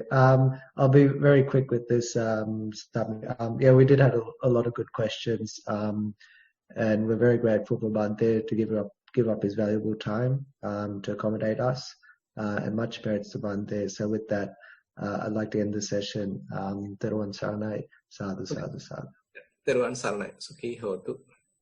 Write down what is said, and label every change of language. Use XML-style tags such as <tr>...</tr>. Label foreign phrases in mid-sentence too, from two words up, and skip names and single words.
<en>I'll be very quick with this summit. Yeah, we did have a lot of good questions, and we're very grateful for Bhante to give up his valuable time to accommodate us, and much merits to Bhante. So with that, I'd like to end the session.</en> <pi>Thero Saranai, sadhu, sadhu, sadhu. Thero Saranai, sukhi hotu.</pi>